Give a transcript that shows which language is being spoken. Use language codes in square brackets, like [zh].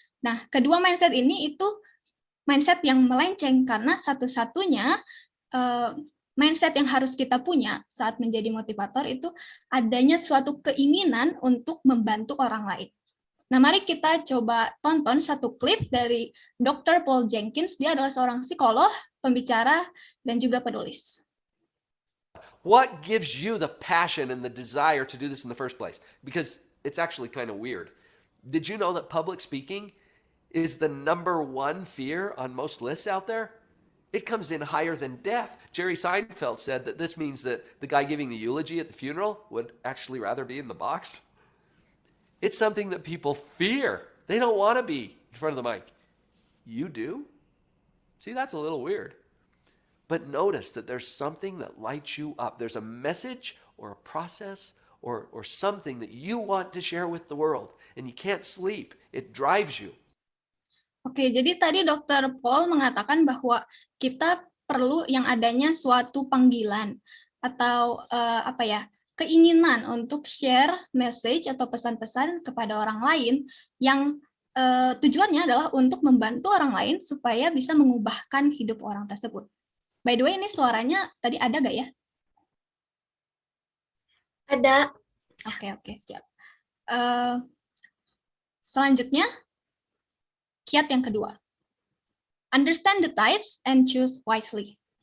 [id] Nah, kedua mindset ini itu mindset yang melenceng karena satu-satunya mindset yang harus kita punya saat menjadi motivator itu adanya suatu keinginan untuk membantu orang lain. Nah, mari kita coba tonton satu klip dari Dr. Paul Jenkins. Dia adalah seorang psikolog, pembicara, dan juga penulis. [en] What gives you the passion and the desire to do this in the first place? Because it's actually kind of weird. Did you know that public speaking is the number one fear on most lists out there? It comes in higher than death. Jerry Seinfeld said that this means that the guy giving the eulogy at the funeral would actually rather be in the box. It's something that people fear. They don't want to be in front of the mic. You do? See, that's a little weird. But notice that there's something that lights you up. There's a message or a process or something that you want to share with the world. And you can't sleep. It drives you. [id] Oke, jadi tadi Dr. Paul mengatakan bahwa kita perlu yang adanya suatu panggilan atau keinginan untuk [en] share message [id] atau pesan-pesan kepada orang lain yang tujuannya adalah untuk membantu orang lain supaya bisa mengubahkan hidup orang tersebut. [en] By the way, [id] ini suaranya tadi ada nggak ya? Ada. Oke, siap. Selanjutnya, kiat yang kedua. [en] Understand the types and choose wisely.